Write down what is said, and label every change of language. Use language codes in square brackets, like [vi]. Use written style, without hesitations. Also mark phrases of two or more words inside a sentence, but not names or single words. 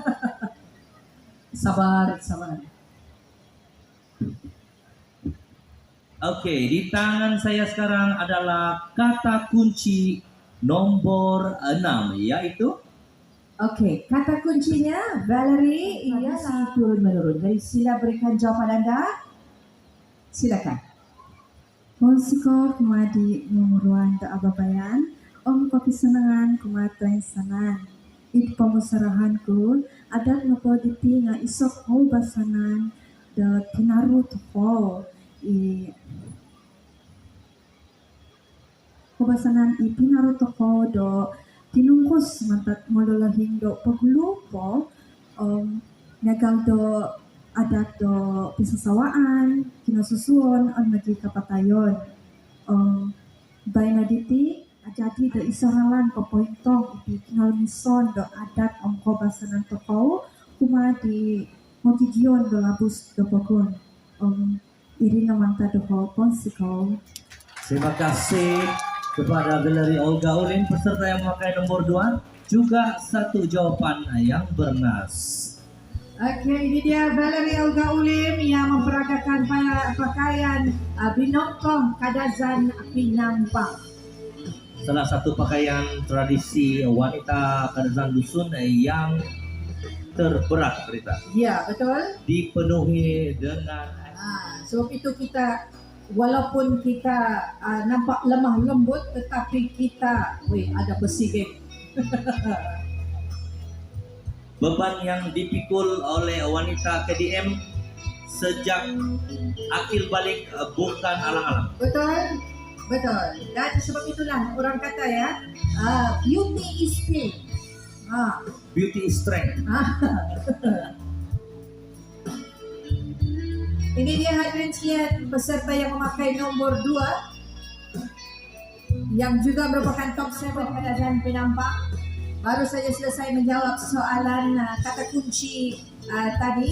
[ms] Sabar. Oke, di tangan saya sekarang adalah kata kunci nomor 6, yaitu Oke, kata kuncinya Valerie ialah turun-menurun. Jadi sila berikan jawapan anda. Silakan. [dtp] Ponsiko kumadi ngumuruan da ababayan, om kopi senangan kumatuin sanan. It pemusarahanku adat nopo diti nga isok ho basanan da tinaru toko i basanan i tinaru toko do tinungkus mantat mololahing do pagulupo nagal do adat do pisasawaan kinasusuon on magi kapatayon bay na diti jadi do isaralan papointong iti tingal mison do adat ongko basanan toko kuma di mogigion do labus do pokon iri namanta do ponsiko. [ms] Terima kasih kepada Galeri Olga Ulin peserta yang memakai nomor 2, juga satu jawaban yang bernas. Oke, ini dia Valerie Olga Ulim yang memperagakan pakaian binongkong kadazan pinampang. Salah satu pakaian tradisi wanita kadazan dusun yang terberat berita. Ya, betul. Dipenuhi dengan Sebab itu kita walaupun kita nampak lemah lembut, tetapi kita ada besi geng. Beban yang dipikul oleh wanita KDM sejak akil balik bukan alang-alang. Betul, betul. Dan sebab itulah orang kata ya, [en] beauty is pain. Beauty is strength. [ms] Ini dia hadirin sekalian peserta yang memakai nomor 2 yang juga merupakan top 7 kadazan pinampang. Baru saja selesai menjawab soalan kata kunci tadi.